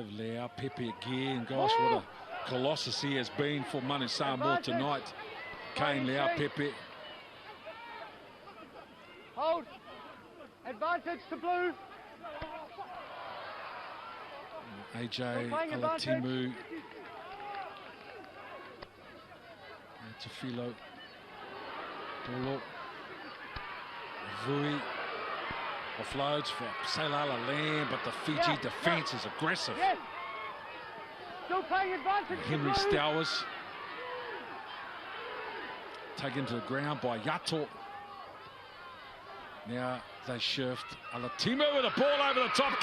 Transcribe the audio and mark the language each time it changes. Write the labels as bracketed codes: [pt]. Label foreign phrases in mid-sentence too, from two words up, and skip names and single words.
[en] Leao, Pepe again. Gosh, what a colossus he has been for Manu Samoa tonight. Kane, Leao, Pepe. Hold. Advantage to blue. AJ, Alatimu. Tafilo. Polo. Vui. Offloads for Sailala Lamb, but the Fiji defence is aggressive. Yes. Still playing advantage. Henry Stowers. Taken to the ground by Yato. Now they shift. Alatimu with a ball over the top.